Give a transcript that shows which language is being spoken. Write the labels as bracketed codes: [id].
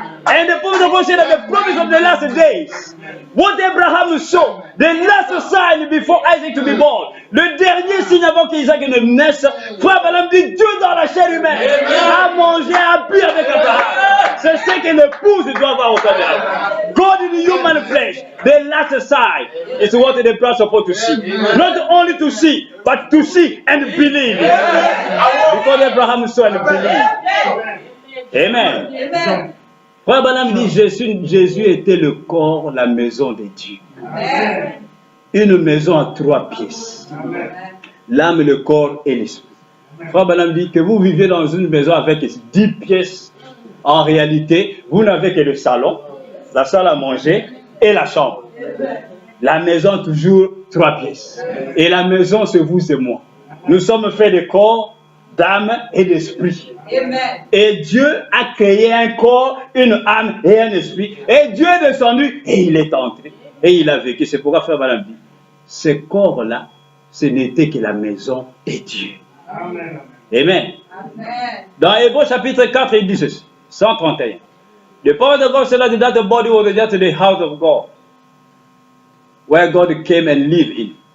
[en] And the prophet of God said that the promise of the last days, what Abraham saw, the last sign before Isaac to be born, [fr] le dernier signe avant qu'Isaac ne naisse, frère Abraham dit, Dieu dans la chair humaine a mangé, a bu avec Abraham. C'est ce que l'épouse doit avoir au Canada. [en] God in human flesh, the last sign is what the bride is supposed to see. Not only to see, but to see and believe. Because Abraham saw and believed. Amen. Amen. [fr] Frère Branham dit, Jésus était le corps, la maison de Dieu. Amen. Une maison à 3 pièces. L'âme, le corps et l'esprit. Frère Branham dit que vous vivez dans une maison avec 10 pièces. En réalité, vous n'avez que le salon, la salle à manger et la chambre. La maison, toujours 3 pièces. Et la maison, c'est vous et moi. Nous sommes faits de corps, d'âme et d'esprit. Amen. Et Dieu a créé un corps, une âme et un esprit. Et Dieu est descendu et il est entré. Et il a vécu. C'est pourquoi Frère Branham dit, ce corps-là, ce n'était que la maison de Dieu. Amen. Amen. Amen. Dans Hébreux chapitre 4, il dit ceci, 131. [en] The power of God said that the body was just the house of God, where God came and lived in.